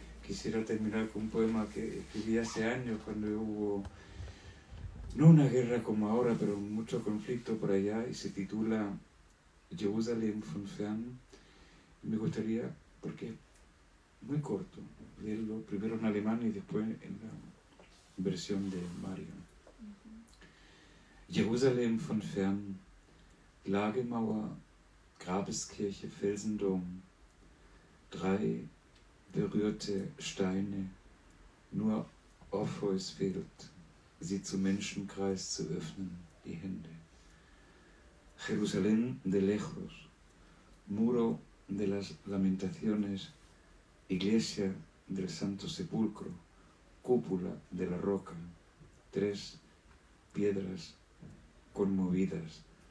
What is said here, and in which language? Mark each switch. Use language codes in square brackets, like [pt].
[es] Quisiera terminar con un poema que escribí hace años cuando hubo, no una guerra como ahora, pero mucho conflicto por allá, y se titula Jerusalem von fern. Me gustaría, porque es muy corto, leerlo primero en alemán y después en la versión de Mario. [de] Jerusalem von fern, Klagemauer, Grabeskirche, Felsendom, 3 berührte Steine, nur Orpheus fehlt, sie zum Menschenkreis zu öffnen, die Hände. [es] Jerusalén de lejos, muro de las lamentaciones, iglesia del Santo Sepulcro, cúpula de la roca, 3 piedras conmovidas.